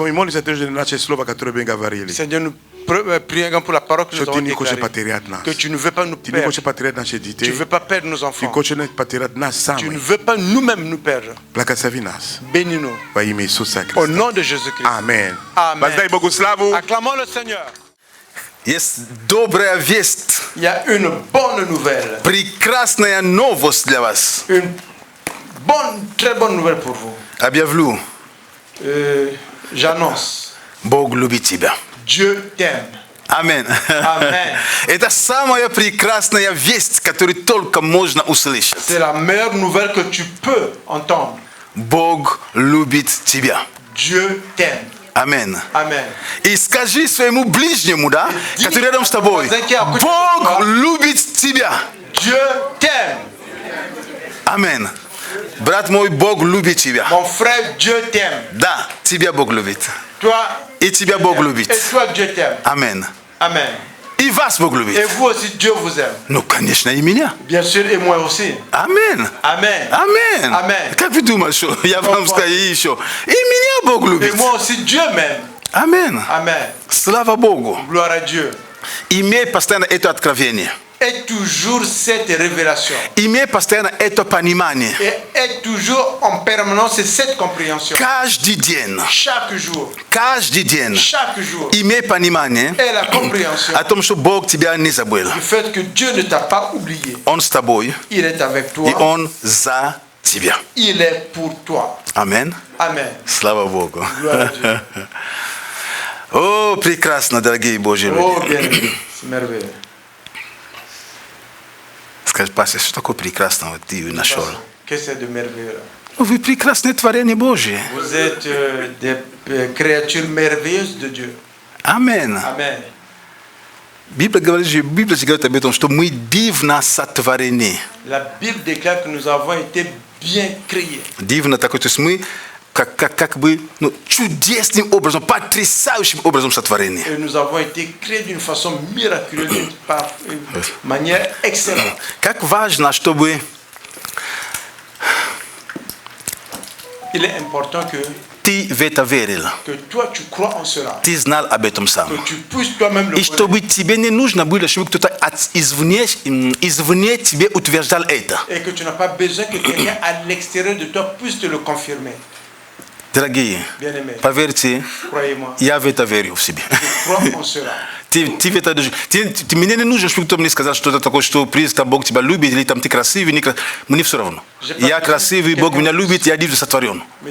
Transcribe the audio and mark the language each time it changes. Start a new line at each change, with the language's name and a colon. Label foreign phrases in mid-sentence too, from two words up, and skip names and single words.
French: Seigneur, nous prions pour la parole que nous avons déclarée. Que tu ne veux pas nous perdre. Tu ne veux pas perdre nos enfants. Tu ne veux pas nous-mêmes nous perdre. Bénis-nous. Au nom de Jésus-Christ. Amen. Amen. Acclamons le Seigneur.
Russian: Есть добрая весть.
French: Il y a une bonne nouvelle.
Russian: Прекрасная новость для вас.
French: Une bonne, très bonne nouvelle pour vous.
Russian: Объявлю.
French: J'annonce.
Russian: Бог любит тебя.
French: Dieu t'aime.
Russian: Аминь.
French: Amen.
Russian: Это самая прекрасная весть, которую только можно услышать.
French: C'est la meilleure nouvelle que tu peux entendre.
Russian: Бог любит тебя.
French: Dieu t'aime.
Russian: Аминь.
French: Amen.
Russian: И скажи своему ближнему, да, который рядом с тобой, Бог любит тебя.
French: Dieu t'aime.
Russian: Аминь. Брат мой, Бог любит тебя.
French: Mon frère, Dieu t'aime.
Russian: Да, тебя Бог любит.
French: Toi,
Russian: и тебя Бог любит.
French: Et toi, Dieu t'aime.
Russian: Аминь.
French: Amen.
Russian: И вас Бог любит.
French: Et vous aussi, Dieu vous aime.
Russian: Ну, конечно, и меня.
French: Bien sûr, et moi aussi.
Russian: Аминь.
French: Amen.
Russian: Аминь.
French: Amen.
Russian: Как вы думаете, что я вам скажу еще? И меня Бог любит.
French: Et moi aussi, Dieu m'aime.
Russian: Аминь.
French: Amen.
Russian: Слава Богу.
French: Gloire à Dieu.
Russian: Имей постоянно это откровение.
French: Et toujours cette révélation.
Russian: Имей постоянно это понимание.
French: Et toujours en permanence cette compréhension.
Russian: Каждый день.
French: Chaque jour.
Russian: Каждый день.
French: Chaque jour.
Russian: Имей понимание.
French: Et la compréhension.
Russian: О том, что Бог тебя не забыл.
French: Du fait que Dieu ne t'a pas oublié.
Russian: Он с тобой.
French: Il est avec toi.
Russian: И он за тебя.
French: Il est pour toi.
Russian: Amen.
French: Amen.
Russian: Слава Богу.
French: Gloire à Dieu.
Russian: О, прекрасно, дорогие Божьи люди.
French: Oh, bien, c'est merveilleux.
Russian: Скажи, пастор, что такое прекрасного ты нашел?
French: Qu'est-ce que c'est de merveilleux?
Russian: Вы прекрасное творение Божье.
French: Vous êtes des créatures merveilleuses de Dieu.
Russian: Амен.
French: Amen.
Russian: Библия говорит об этом, что мы дивно сотворены.
French: La Bible déclare que nous avons été bien créés.
Russian: Дивно такое, то есть мы как бы чудесным образом, потрясающим образом сотворены.
French: Et nous avons été créés d'une façon miraculeuse, d'une manière excellente.
Russian: Как важно, чтобы
French: Il est important que
Russian: ты в это верил.
French: Que toi tu crois en cela.
Russian: Ты знал об этом сам.
French: Que tu puisses toi-même le
Russian: И чтобы тебе не нужно было, чтобы кто-то извне тебе утверждал это.
French: Et que tu n'as pas besoin que quelqu'un à l'extérieur de toi puisse te le confirmer.
Russian: Дорогие, поверьте, я в это верю в себе. Ты мне не нужно, чтобы кто мне сказал что-то такое, что там Бог тебя любит, или там ты красивый, не красивый. Мне все равно. Я красивый, Бог меня любит, я дивно сотворен.